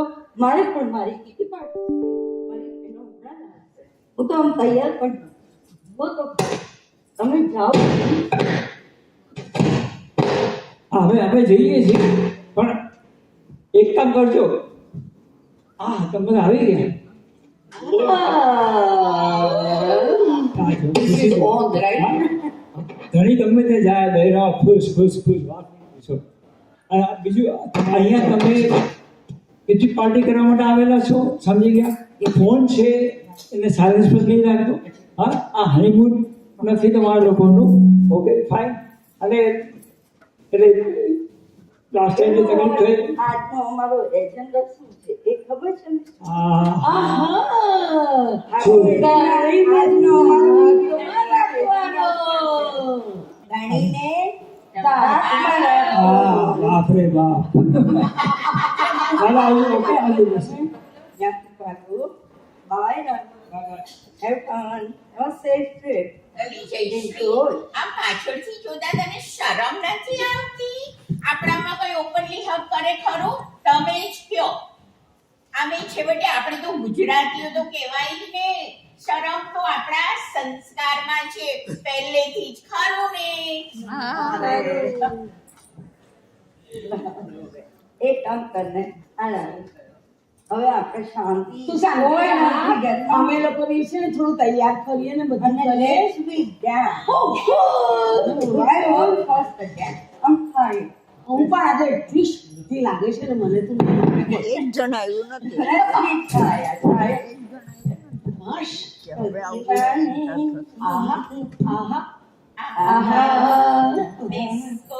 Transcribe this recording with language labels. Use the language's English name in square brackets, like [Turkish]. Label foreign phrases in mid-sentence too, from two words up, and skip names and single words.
[Gujarati] મારે પણ મારી કીટી પાડવી, મારી બહેનો હમણાં હું તો આમ તૈયાર પણ બહુ તો તમે જાઓ. હવે જઈએ છીએ પણ એક કામ કરજો. હા તમે બધા આવી ગયા. આ જો, [English] This is on, right? [Gujarati] ધણી ગમે તે જાય બહેરા ખુશ ખુશ ખુશ વાત નહીં પૂછો. અને બીજું અહીંયા તમે કેટલી પાર્ટી કરવા માટે આવેલા છો સમજી ગયા. એ ફોન છે એને સાયલેન્સ પર નહીં રાખતો. હા આ હનીમૂન નથી તમારા લોકોનું. [English] okay fine. [Gujarati] અને એટલે [English] last time [Gujarati] જે તકલીફ થઈ આજનો અમારો એજન્ડા શું છે એ ખબર છે ને? આ આહા! શું? આજનો અમારો વિડીયો રાખવાનો. ધણીને તાકમાં રાખો. બાપ રે બાપ. ચાલો આવું ઓકે આવી જશે. [English] Bye now. Have fun. Have a safe trip. [Gujarati] અલી જયશ્રી, આ પાછળથી જોતા તને શરમ નથી આવતી? આપણામાં કોઈ ઓપનલી હક કરે ખરો? તમે જ કયો. આમે છેવટે આપણે તો ગુજરાતીઓ તો કહેવાય જ ને. શરમ તો આપણા સંસ્કારમાં છે પહેલેથી જ, ખરું ને? એક કામ કરને હવે આપણે શાંતિ તું શાંતિ કોઈ રાખ. નથી ઘરમાં. અમે લોકો બી છે ને થોડું તૈયાર કરીએ ને બધું અને કરીએ. [English] let's be down. Right on first again. I'm fine. [Gujarati] હું પણ આજે એટલી શાંતિ લાગે છે ને મને તું એક જણ આવ્યું નથી. [English] Let's be tired. Tired. [Gujarati] હશ. હવે આવું આહા આહા આહા. ડિસ્કો